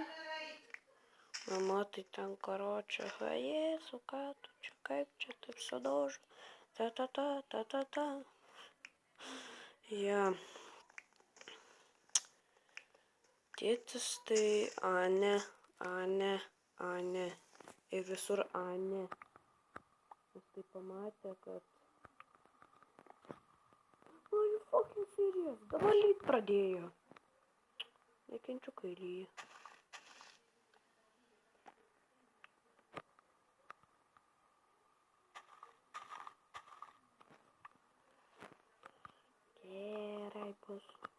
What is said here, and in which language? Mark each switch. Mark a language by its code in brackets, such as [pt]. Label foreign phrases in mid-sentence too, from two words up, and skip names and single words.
[lt] Mama tai ten karočią, Jėzu, ką tu čia, kaip čia taip sudožo, ta. Ja. Tėtis tai Ane. Ir visur Ane. Jis tai pamatė, kad... [en] Are you fucking serious? [lt] Dabar lyt pradėjo. Nekenčiu, kai lyja. Gerai bus.